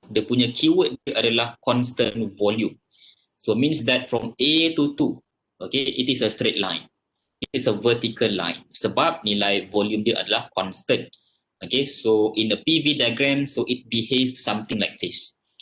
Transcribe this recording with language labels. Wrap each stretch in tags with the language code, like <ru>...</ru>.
<ms>dia punya keyword dia adalah constant volume.</ms> <en>So means that from A to 2, okay, it is a straight line. It is a vertical line.</en> <ms>Sebab nilai volume dia adalah constant.</ms> <en>Okay, so in the PV diagram, so it behaves something like this.</en>